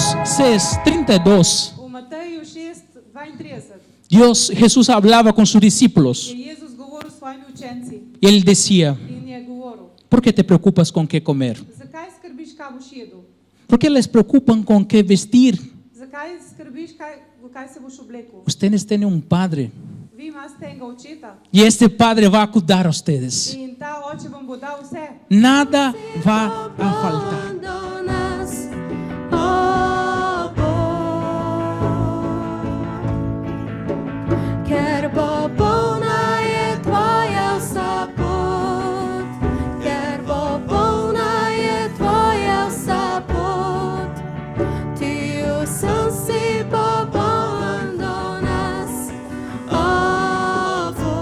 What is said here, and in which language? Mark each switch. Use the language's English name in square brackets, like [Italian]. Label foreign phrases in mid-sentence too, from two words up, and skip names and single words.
[Slovenian] 6:32, v Mateju 6:32 [Spanish] Jesús hablaba con sus discípulos [Slovenian] je Jezus govoril s svojimi učenci [Spanish] y él decía, [Slovenian] in je govoril: [Spanish] ¿por qué te preocupas con qué comer? [Slovenian] Zakaj skrbiš, kaj boš jedel? [Spanish] ¿Por qué les preocupan con qué vestir? [Slovenian] Zakaj skrbiš, v kaj se boš oblekel? [Spanish] Ustedes tienen un padre [Slovenian] Vi imate enega očeta [Spanish] y este padre va a cuidar a ustedes. [Slovenian] in ta oče vam bo dal vse. [Spanish] Nada va a faltar. Abandonas, [Slovenian] oh Bog, ker popolna je tvoja vsa pot, ker popolna je tvoja vsa pot, ti vsem si popoln do nas, oh Bog.